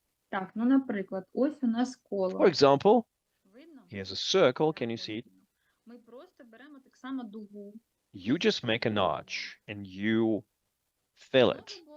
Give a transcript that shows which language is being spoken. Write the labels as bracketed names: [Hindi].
[Ukrainian] Так, ну, наприклад, ось у нас коло. [English] For example, here's a circle. Can you see it? [Ukrainian] Ми просто беремо так само дугу. [English] You just make an arch and you fill it.